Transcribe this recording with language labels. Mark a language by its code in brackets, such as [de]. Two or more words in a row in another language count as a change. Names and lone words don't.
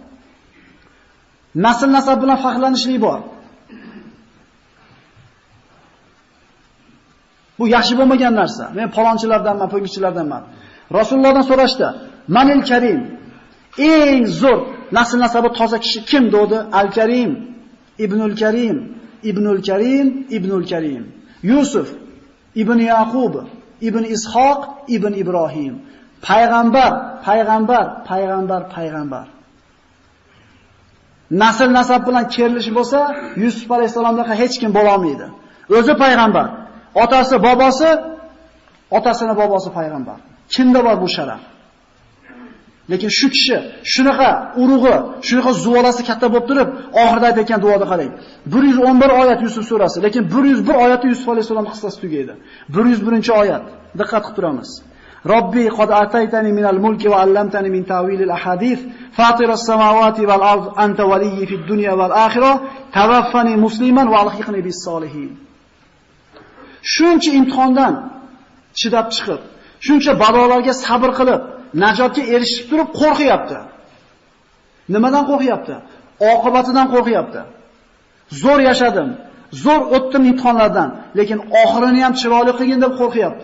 [uz] Nasl nasab bilan faxrlanishlik bor. Bu yaxshi bo'lmagan narsa. Men palonchilardanman, po'ngchilardanman. Rasulullohdan so'rashdi, [ar] "من الكريم?" [uz] Eng zo'r nasl nasabi toza kishi kim dedi? [ar] الكريم ابن الكريم ابن الكريم ابن الكريم. Yusuf, Ibn Yaqub, Ibn Ishoq, Ibn Ibrohim. [uz] Payg'ambar, payg'ambar, payg'ambar, payg'ambar. Nasl nasab bilan kerilishi bo'lsa, Yusuf alayhisalomdan hech kim bo'la olmaydi. O'zi payg'ambar. Otasi, bobosi, otasini bobosi payg'ambar. Kimda bor bu sharaf? Lekin shu kishi shunaqa urug'i, shunaqa zuvolasi katta bo'lib turib, oxirida aytgan duoda qarang. 111 oyat Yusuf surasi, lekin 101 oyatda Yusuf alayhisalom qissasi tugaydi. 101-oyat. Diqqat qilib turamiz. [ar] رب قد آتيتني من الملك وعلمتني من تأويل الأحاديث فاطر السماوات والأرض أنت وليي في الدنيا والآخرة توفني مسلما وألحقني بالصالحين. [uz] Shuncha imtihondan chidab chiqib, shuncha balolarga sabr qilib, najotga erishib turib qo'rqyapti. Nimadan qo'rqyapti? Oqibatidan qo'rqyapti. Zo'r yashadim, zo'r o'tdim imtihonlardan, lekin oxirini ham chiroyli qilgin deb qo'rqyapti.